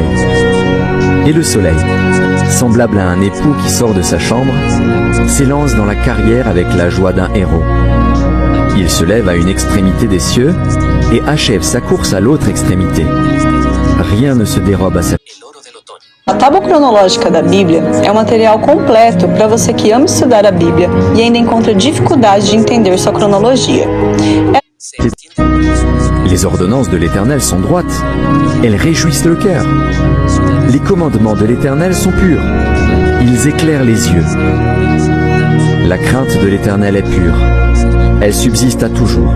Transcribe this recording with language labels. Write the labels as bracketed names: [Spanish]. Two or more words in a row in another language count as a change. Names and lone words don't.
[French] Et le soleil, semblable à un époux qui sort de sa chambre, s'élance dans la carrière avec la joie d'un héros. Il se lève à une extrémité des cieux et achève sa course à l'autre extrémité. Rien ne se dérobe à sa... [Portuguese] A tábua cronológica da Bíblia é um material completo para você que ama estudar a Bíblia e ainda encontra dificuldade de entender sua cronologia. [French] Les ordonnances de l'Éternel sont droites, elles réjouissent le cœur. Les commandements de l'Éternel sont purs, ils éclairent les yeux. La crainte de l'Éternel est pure, elle subsiste à toujours.